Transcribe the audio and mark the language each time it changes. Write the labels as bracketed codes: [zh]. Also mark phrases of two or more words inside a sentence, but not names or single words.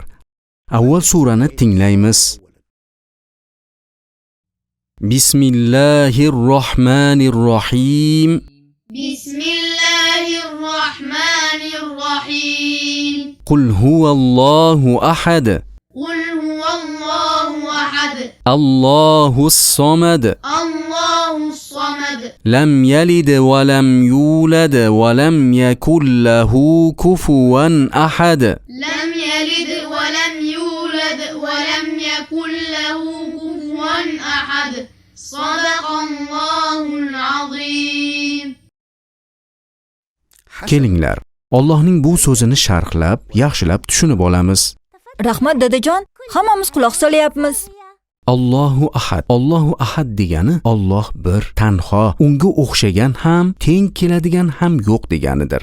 [uz] Avval surani tinglaymiz. Bismillahirrohmanirrohim. Bismillahirrohmanirrohim. [ar] قل هو الله أحد. قل هو الله أحد. أحد الله الصمد الله الصمد لم يلد ولم يولد ولم يكن له كفوا أحد لم يلد ولم يولد ولم يكن له كفوا أحد صدق الله العظيم. [uz] Kelinglar, Allohning bu so'zini sharhlab, yaxshilab tushunib olamiz. Rahmat dadajon, hammamiz quloq solyapmiz. [ar] الله أحد. الله أحد [uz] degani Alloh bir, tanho, unga o'xshagan ham, teng keladigan ham yo'q deganidir.